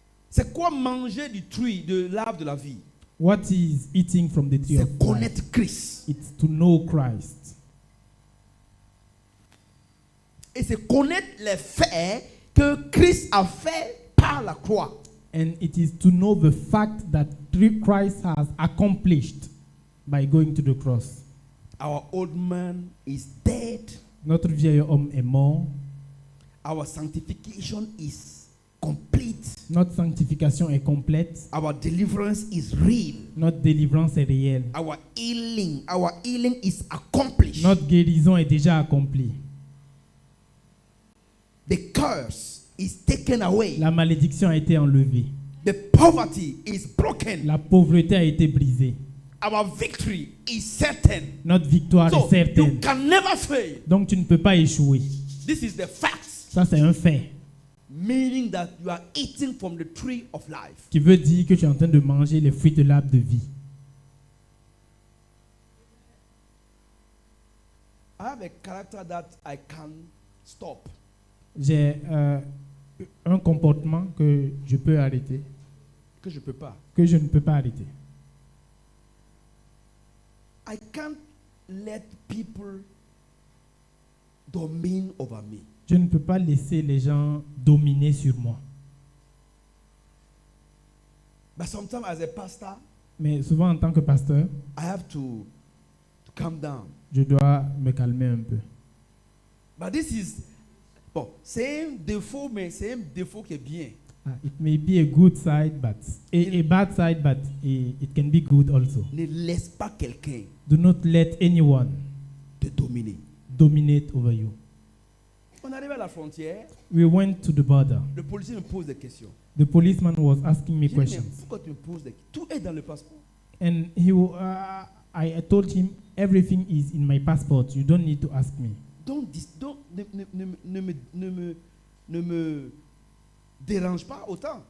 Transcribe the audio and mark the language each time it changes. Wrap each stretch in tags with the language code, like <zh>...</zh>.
<fr>C'est quoi manger du fruit de l'arbre de la vie?</fr> <en>What is eating from the tree of</en> <fr>C'est</fr> <en>life?</en> <fr>connaître Christ.</fr> <en>It's to know Christ.</en> <fr>Et c'est connaître les faits que Christ a fait par la croix.</fr> <en>And it is to know the fact that Christ has accomplished by going to the cross. Our old man is dead.</en> <fr>Notre vieil homme est mort.</fr> <en>Our sanctification is complete.</en> <fr>Notre sanctification est complète.</fr> <en>Our deliverance is real.</en> <fr>Notre délivrance est réelle.</fr> <en>Our healing is accomplished.</en> <fr>Notre guérison est déjà accomplie.</fr> <en>The curse is taken away.</en> <fr>La malédiction a été enlevée.</fr> <en>The poverty is broken.</en> <fr>La pauvreté a été brisée.</fr> <en>Our victory is certain.</en> <fr>Notre victoire</fr> <en>So</en> <fr>est certaine.</fr> <en>you can never fail.</en> <fr>Donc tu ne peux pas échouer.</fr> <en>This is the fact.</en> <fr>Ça, c'est un fait.</fr> <en>Meaning that you are eating from the tree of life.</en> <fr>Qui veut dire que tu es en train de manger les fruits de l'arbre de vie.</fr> <en>I have a character that I can stop.</en> <fr>J'ai un comportement que je peux arrêter, Que je peux pas. que je ne peux pas arrêter.</fr> <en>I can't let people domain over me.</en> <fr>Je ne peux pas laisser les gens dominer sur moi.</fr> <en>But sometimes as a pastor,</en> <fr>Mais souvent en tant que pasteur,</fr> <en>I have to calm down.</en> <fr>je dois me calmer un peu.</fr> <en>But this is,</en> <fr>bon, c'est un défaut, mais c'est un défaut qui est bien.</fr> <en>It may be a good side, but a bad side, but it can be good also.</en> <fr>Ne laisse pas quelqu'un</fr> <en>Do not let anyone</en> <fr>te dominer.</fr> <en>dominate over you.</en> <fr>On arrive à la frontière,</fr> <en>We went to the border.</en> <fr>le policier me pose des questions.</fr> <en>The policeman was asking me</en> <fr>J'ai dit, mais</fr> <en>questions.</en> <fr>pourquoi tu me poses des questions? Tout est dans le passeport.</fr> <en>And I told him, everything is in my passport. You don't need to ask me.</en> <fr>Ne me dérange pas autant.</fr>